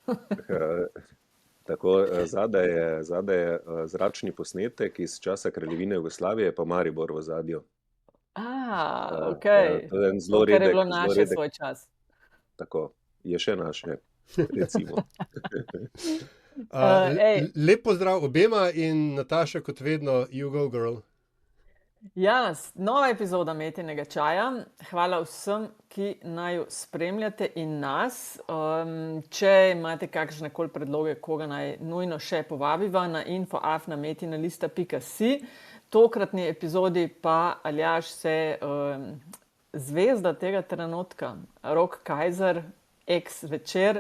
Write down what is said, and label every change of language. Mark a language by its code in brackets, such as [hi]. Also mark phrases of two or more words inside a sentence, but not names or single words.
[sl] Tako, zadaj je zračni posnetek iz časa Kraljevine Jugoslavije, pa Maribor v zadju. Okej. To je en To, zelo kar je bilo zelo naše redek, svoj čas. tako, je še naše, recimo. Ej. Lep pozdrav obema in Nataša, kot vedno, [en] you go girl. [sl] Ja, nova epizoda Metinega čaja. Hvala vsem, ki naju spremljate in nas. Če imate kakšne koli predloge, koga naj nujno še povabiva na info@metinalista.si. Tokratni epizodi pa Aljaž se zvezda tega trenutka, Rok Kajzer, ex Večer.